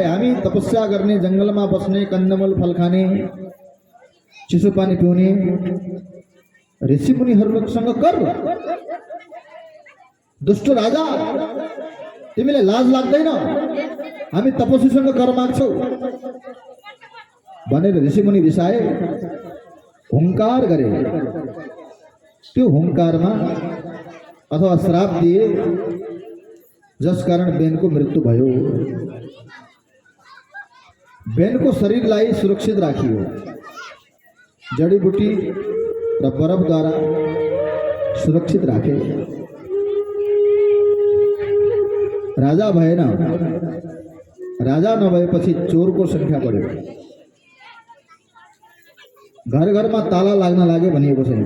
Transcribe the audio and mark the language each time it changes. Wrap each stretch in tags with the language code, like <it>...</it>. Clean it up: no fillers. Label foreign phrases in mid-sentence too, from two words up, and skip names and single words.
<ne>हामी तपस्या गर्ने, जंगलमा बस्ने, कन्दमूल फल खाने, चिसो पानी पिउने ऋषिमुनिहरूसँग कर। दुष्ट राजा, तिमीलाई लाज लाग्दैन? हामी तपस्वीसँग कर माग्छौ। बने ऋषिमुनि ऋषाए हुंकार करे त्यो हुंकार में अथवा श्राप दिए जस कारण बेन को मृत्यु भयो। बेन को शरीर लाई सुरक्षित राखियो जड़ी बूटी र बरफ द्वारा सुरक्षित राखे। राजा भएन, राजा नभएपछि चोरको संख्या बढ्यो। घर घरमा ताला लाग्न लाग्यो भनिएको छैन।</ne>